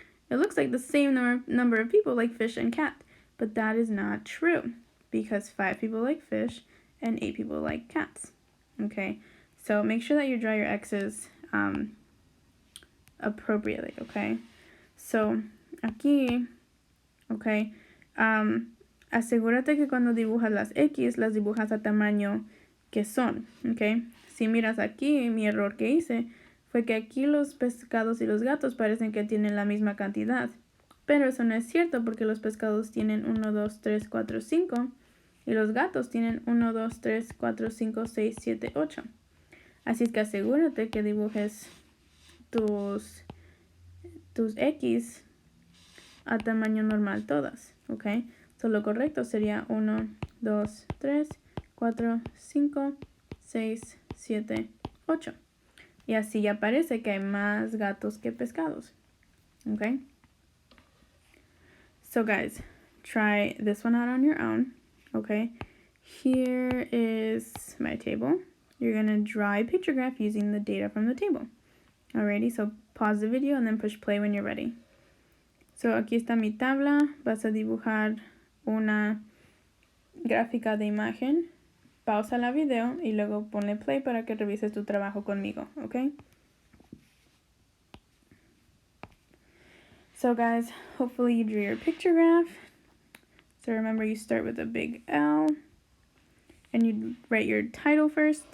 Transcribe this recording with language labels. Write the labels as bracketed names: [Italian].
[English] It looks like the same number of people like fish and cat, but that is not true because 5 people like fish and 8 people like cats. Okay, so make sure that you draw your X's appropriately, okay? [Spanish] So, aquí, okay, asegúrate que cuando dibujas las X, las dibujas a tamaño que son, okay? Si miras aquí, mi error que hice fue que aquí los pescados y los gatos parecen que tienen la misma cantidad. Pero eso no es cierto porque los pescados tienen 1, 2, 3, 4, 5 y los gatos tienen 1, 2, 3, 4, 5, 6, 7, 8. Así es que asegúrate que dibujes tus X a tamaño normal todas, ¿ok? So, lo correcto sería 1, 2, 3, 4, 5, 6, 7, 8. Y así ya parece que hay más gatos que pescados. Okay? [English] So guys, try this one out on your own. Okay? Here is my table. You're going to draw a picture graph using the data from the table. Alrighty, so pause the video and then push play when you're ready. [Spanish] So aquí está mi tabla. Vas a dibujar una gráfica de imagen. Pausa la video y luego ponle play para que revises tu trabajo conmigo, ¿ok? [English] So guys, hopefully you drew your picture graph. So remember, you start with a big L and you write your title first.